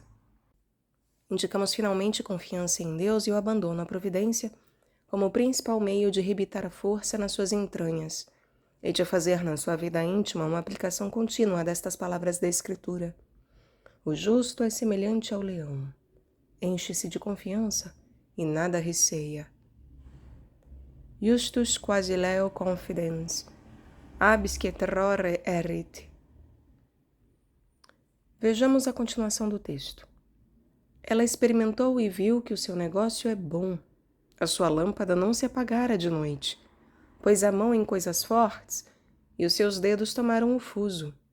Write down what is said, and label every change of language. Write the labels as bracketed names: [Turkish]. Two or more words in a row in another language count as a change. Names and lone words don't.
[Portuguese] Indicamos finalmente confiança em Deus e o abandono à providência como o principal meio de rebitar a força nas suas entranhas e de fazer na sua vida íntima uma aplicação contínua destas palavras da Escritura. O justo é semelhante ao leão, enche-se de confiança e nada receia. [Latin] Justus quasi leo confidens, absque terrore erit. [Portuguese] Vejamos a continuação do texto. Ela experimentou e viu que o seu negócio é bom. A sua lâmpada não se apagara de noite. Pôs a mão em coisas fortes e os seus dedos tomaram o fuso.